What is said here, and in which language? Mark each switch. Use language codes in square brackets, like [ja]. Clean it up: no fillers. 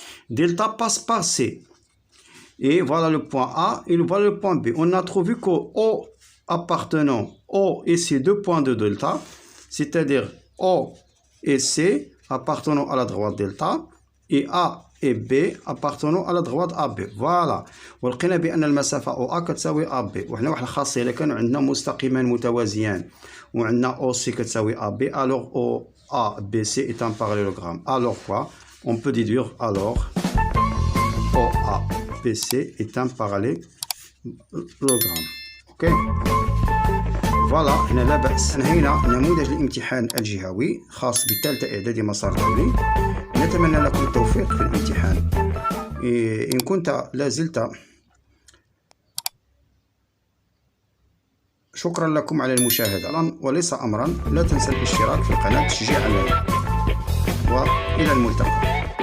[fr] Delta passe par C. Et voilà le point A et voilà le point B. On a trouvé que O appartenant, O et C, deux points de delta. C'est-à-dire, O et C appartenant à la droite delta. Et A et B appartenant à la droite AB. Voilà. [ar] ولقينا بأن المسافة OA كتساوي AB. وحنا واحد الخاصية إلا كانوا عندنا مستقيمان متوازيان وعندنا OC كتساوي AB, [fr] alors OABC est un parallélogramme. Alors quoi? On peut déduire alors OABC est un parallélogramme. [ar] Ok. فوالا هنا لا بأس. انهينا نموذج الامتحان الجهوي خاص بثالثة إعدادي مسار دولي. نتمنى لكم التوفيق في الامتحان. إن كنت لا زلت شكرا لكم على المشاهدة وليس أمرا لا تنسى الاشتراك في القناة تشجيعا لنا وإلى الملتقى.